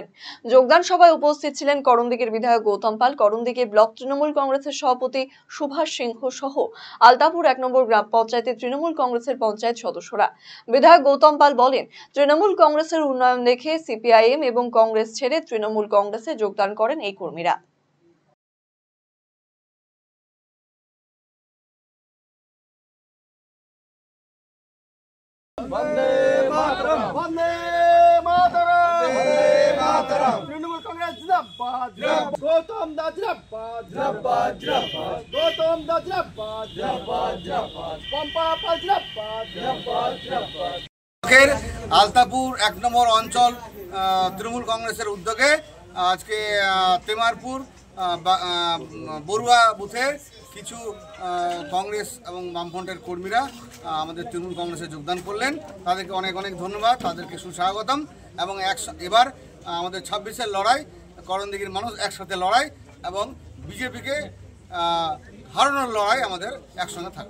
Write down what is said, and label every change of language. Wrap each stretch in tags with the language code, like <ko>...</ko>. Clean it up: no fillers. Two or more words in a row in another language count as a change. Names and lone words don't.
<bn>যোগদান সভায় উপস্থিত ছিলেন করণদিঘির বিধায়ক গৌতম পাল, করণদিঘি ব্লক তৃণমূল কংগ্রেসের সভাপতি সুভাষ সিংহ সহ আলতাপুর 1 নম্বর গ্রাম পঞ্চায়েতের তৃণমূল কংগ্রেসের পঞ্চায়েত সদস্যরা। বিধায়ক গৌতম পাল বলেন, তৃণমূল কংগ্রেসের উন্নয়ন দেখে সিপিআইএম এবং কংগ্রেস ছেড়ে তৃণমূল কংগ্রেসে যোগদান করেন এই কর্মীরা।</bn> <sa>वंदे मातरम, वंदे मातरम, वंदे मातरम।</sa> <hi>तृणमूल कांग्रेस जिंदाबाद, गौतम दा जिंदाबाद, जिंदाबाद, जिंदाबाद, गौतम दा जिंदाबाद, जिंदाबाद, जिंदाबाद, पंपा पाल जिंदाबाद, जिंदाबाद, जिंदाबाद।</hi> <bn>আলতাপুর 1 নম্বর অঞ্চল তৃণমূল কংগ্রেসের উদ্যোগে আজকে তেমারপুর বড়ুয়া বুথে কিছু কংগ্রেস এবং বামফ্রন্টের কর্মীরা আমাদের তৃণমূল কংগ্রেসে যোগদান করলেন। তাদেরকে অনেক অনেক ধন্যবাদ, তাদেরকে সুস্বাগতম। এবং এবার আমাদের 26-এর লড়াই, করণদিঘির মানুষ একসাথে লড়াই এবং বিজেপিকে হারানোর লড়াই আমাদের একসঙ্গে থাকবে।</bn>